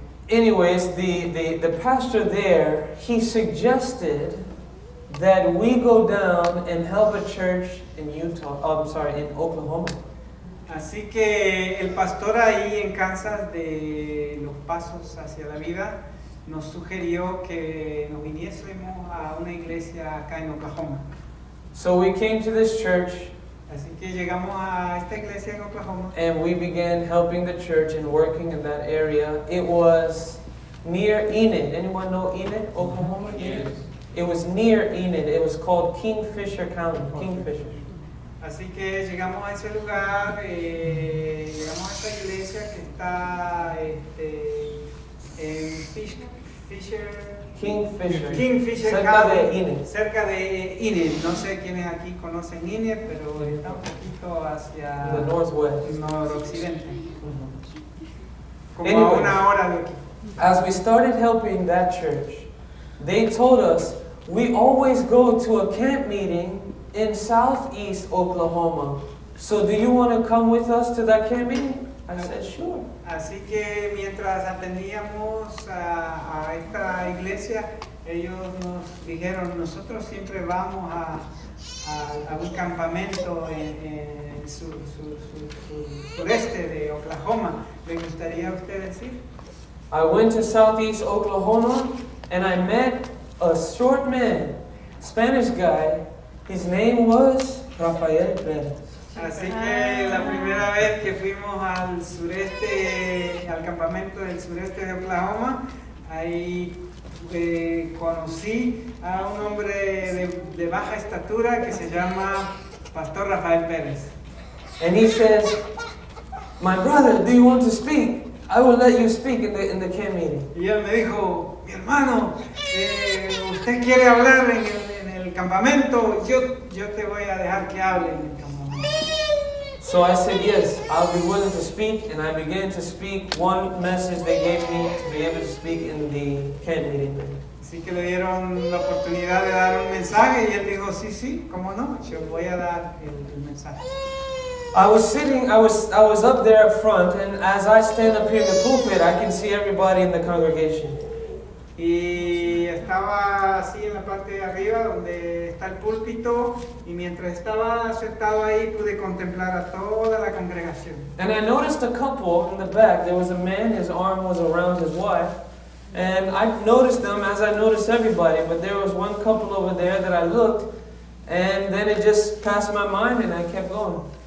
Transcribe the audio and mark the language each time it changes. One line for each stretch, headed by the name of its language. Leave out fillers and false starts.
English: Anyways, the pastor there, he suggested that we go down and help a church in in Oklahoma.
Spanish: Así que el pastor ahí en Kansas de Los Pasos hacia la Vida nos sugirió que nos viniésemos a una iglesia acá en Oklahoma.
English: So we came to this church.
Spanish: Así que llegamos a esta iglesia en Oklahoma.
English: And we began helping the church and working in that area. It was near Enid. Anyone know Enid, Oklahoma? Yes. It was near Enid. It was called Kingfisher County. Kingfisher.
Spanish: Así que llegamos a ese lugar, llegamos a esta iglesia que está en Kingfisher cerca
English: County,
Spanish: de Enid. cerca de Enid. No sé quiénes aquí conocen Enid, pero está un poquito hacia
English: The northwest.
Spanish: el noroccidente, como
English: Anyways,
Spanish: a una hora de aquí.
English: As we started helping that church, they told us we always go to a camp meeting in southeast Oklahoma. So do you want to come with us to that camp meeting? I said, sure.
Spanish: Así que mientras atendíamos a esta iglesia, ellos nos dijeron, nosotros siempre vamos a un campamento en el sureste de Oklahoma. ¿Le gustaría a ustedes ir?
English: I went to southeast Oklahoma and I met a short man, Spanish guy. His name was Rafael Perez.
Spanish: Así que la primera vez que fuimos al sureste, al campamento del sureste de Oklahoma, ahí conocí a un hombre de baja estatura que se llama Pastor Rafael Pérez.
English: And he says, my brother, do you want to speak? I will let you speak in the camp meeting.
Spanish: Y él me dijo, mi hermano, usted quiere hablar en el campamento, yo te voy a dejar que hable en el campamento.
English: So I said, yes, I'll be willing to speak, and I began to speak one message they gave me to be able to speak in the camp meeting.
Spanish: Así que le dieron la oportunidad de dar un mensaje y él dijo, sí, cómo no, yo voy a dar el mensaje.
English: I was up there up front, and as I stand up here in the pulpit, I can see everybody in the congregation.
Spanish: Y estaba así en la parte de arriba donde está el púlpito y mientras estaba sentado ahí pude contemplar a toda la congregación.
English: And I noticed a couple in the back. There was a man, his arm was around his wife. And I noticed them as I noticed everybody, but there was one couple over there that I looked, and then it just passed my mind and I kept going.